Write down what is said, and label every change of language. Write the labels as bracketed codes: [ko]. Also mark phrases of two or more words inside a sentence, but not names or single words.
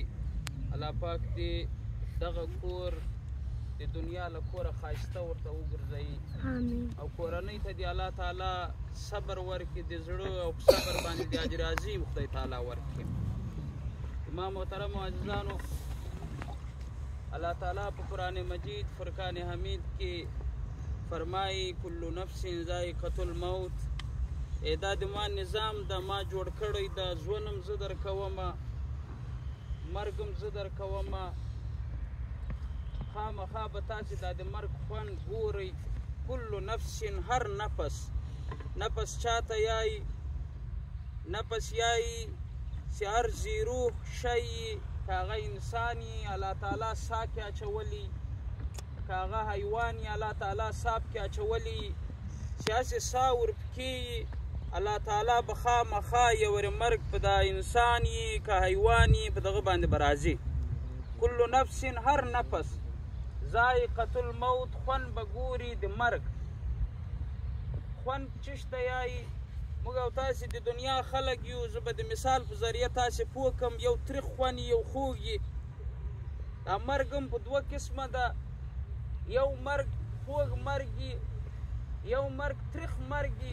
[ps] الله پاک دې دغه کور د دنیا له کوره ښایسته ورته وګرځوي او کورنۍ ته دې الله تعالی صبر ورکړي، د زړه او په صبر باندې د اجر عظیم خدای تعالی ورکړي. ما محترمو عزیزانو، الله تعالی په قرآن مجید فرقان حمید کې فرمایي [ar] کل نفس ذائقة الموت. [ps] دا د ما نظام د ما جوړ کړی د ژوندم زه درکومه، مرګم زه درکومه. خامخا به تاسې دا د مرګ خوند ګورئ. [ar] کل نفس، [ps] هر نفس، نفس چاته یایي؟ نفس یایي چې هر ذی روح شی که هغه انسان یي الله تعالی ساه کې اچولی، که هغه حیوان یي الله تعالی ساه کې اچولی، چې هسې ساه ورپکې یي الله تعالی به خامخا یو مرګ په دا انسان یي که حیوان یي په دغه باندې به راځي. [ar] کل نفس، [ps] هر نفس، [ar] ذائقة الموت، [ps] خوند به ګوري د مرګ. خوند چشته یایي؟ موږ او تاسې د دنیا خلک یو. زه به د مثال په ذریعه تاسې پوه کړم. یو تریخ خوند یو خوږ یي. دا مرګ هم په دوه قسمه ده. یو مرګ خوږ مرګ یي، یو مرګ تریخ مرګ یي.